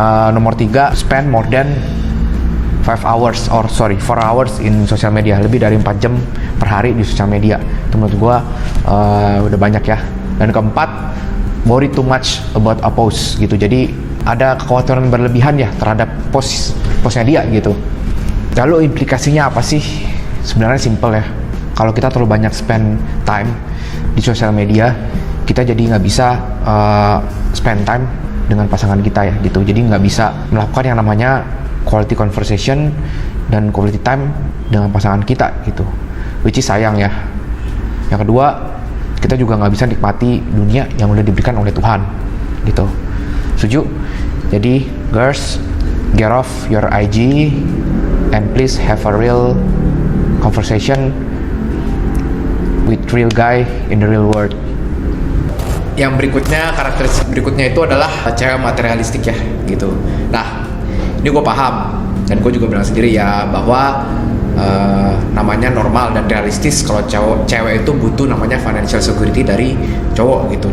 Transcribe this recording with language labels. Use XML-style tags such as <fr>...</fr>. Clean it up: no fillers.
<id>Nomor 3,</id> <en>spend more than 4 hours in social media.</en> <id>Lebih dari 4 jam per hari di sosial media. Itu menurut gua udah banyak ya. Dan keempat,</id> <en>worry too much about a post</en> <id>gitu. Jadi ada kekhawatiran berlebihan ya terhadap postnya dia gitu. Lalu implikasinya apa sih? Sebenarnya simple ya. Kalau kita terlalu banyak</id> <en>spend time</en> <id>di sosial media, kita jadi nggak bisa spend time dengan pasangan kita ya gitu. Jadi nggak bisa melakukan yang namanya</id> <en>quality conversation</en> <id>dan</id> <en>quality time</en> <id>dengan pasangan kita gitu.</id> <en>Which is</en> <id>sayang ya. Yang kedua, kita juga nggak bisa nikmati dunia yang udah diberikan oleh Tuhan gitu. Setuju?</id> <en>Jadi girls, get off your IG and please have a real conversation with real guy in the real world.</en> <id>Yang berikutnya, karakteristik berikutnya itu adalah cewek materialistik ya gitu. Nah, ini gue paham Dan gue juga bilang sendiri ya bahwa namanya normal dan realistis kalau cewek itu butuh namanya</id> <en>financial security</en> <id>dari cowok gitu.</id>